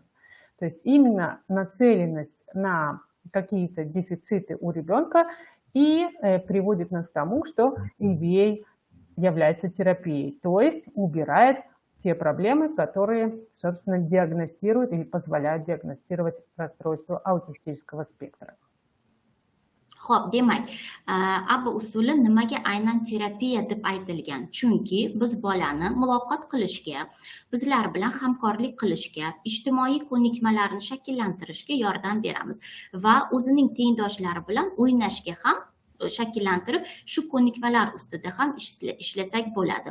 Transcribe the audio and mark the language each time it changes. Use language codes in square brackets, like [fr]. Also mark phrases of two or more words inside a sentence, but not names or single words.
[ru] То есть именно нацеленность на какие-то дефициты у ребенка и приводит нас к тому, что ABA является терапией, то есть убирает те проблемы, которые, собственно, диагностируют или позволяют диагностировать расстройство аутистического спектра. [uz] Xo'p, demak, ABBA usuli nimaga aynan terapiya deb aytilgan? Chunki biz bolani muloqot qilishga, bizlar bilan hamkorlik qilishga, ijtimoiy ko'nikmalarni shakllantirishga yordam beramiz va o'zining tengdoshlari bilan o'ynashga ham shakllantirib, shu ko'nikmalar ustida ham ishlasak bo'ladi.